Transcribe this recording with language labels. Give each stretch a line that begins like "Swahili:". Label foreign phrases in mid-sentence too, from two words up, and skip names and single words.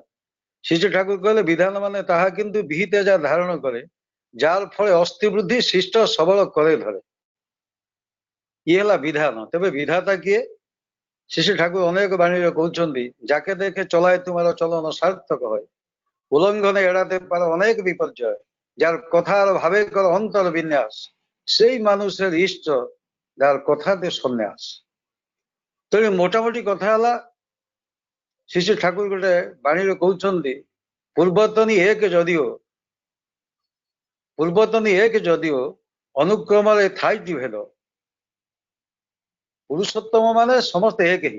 Odia: ଶ୍ରୀ ଠାକୁର କହିଲେ ବିଧାନ ମାନେ ତାହା କିନ୍ତୁ ବିହିତ ଯାହା ଧାରଣ କରେ, ଯାହାର ଫଳେ ଅସ୍ଥି ବୃଦ୍ଧି ଶିଷ୍ଟ ସବଳ କରେ ଧରେ। ଇଏ ହେଲା ବିଧାନ। ତେବେ ବିଧାତା କିଏ? ଶ୍ରୀ ଠାକୁର ଅନେକ ବାଣୀରେ କହୁଛନ୍ତି
Bangla: যাকে দেখে চলায় তোমার চলন সার্থক হয়, উলঙ্ঘনে এড়াতে পারে অনেক বিপর্যয়, যার কথার ভাবে কর অন্তর বিন্যাস, সেই মানুষের ইষ্ট যার কথাতে সন্ন্যাস।
Odia: ତେଣୁ ମୋଟାମୋଟି କଥା ହେଲା ଶ୍ରୀ ଠାକୁର ଗୋଟେ ବାଣୀରେ କହୁଛନ୍ତି ପୂର୍ବତନୀ ଏକ ଯଦିଓ ଅନୁକ୍ରମରେ ଥାଇଟି ଭେଦ। ପୁରୁଷୋତ୍ତମ ମାନେ ସମସ୍ତେ ଏକ ହିଁ।